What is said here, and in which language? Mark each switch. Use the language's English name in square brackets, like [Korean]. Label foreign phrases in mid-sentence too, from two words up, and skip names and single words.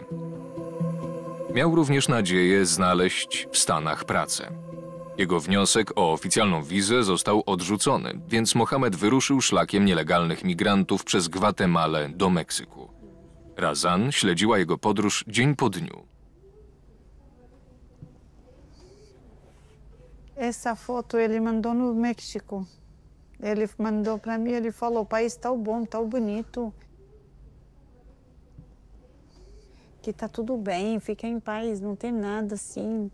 [Polish] Miał również nadzieję znaleźć w Stanach pracę. Jego wniosek o oficjalną wizę został odrzucony, więc Mohamed wyruszył szlakiem nielegalnych migrantów przez Gwatemalę do Meksyku. Razan śledziła jego podróż dzień po dniu. [Portuguese] Essa foto ele mandou no México. Ele mandou para mim, ele falou, o país tão bom, tão bonito. Que tá tudo bem, fica em paz, não tem nada assim.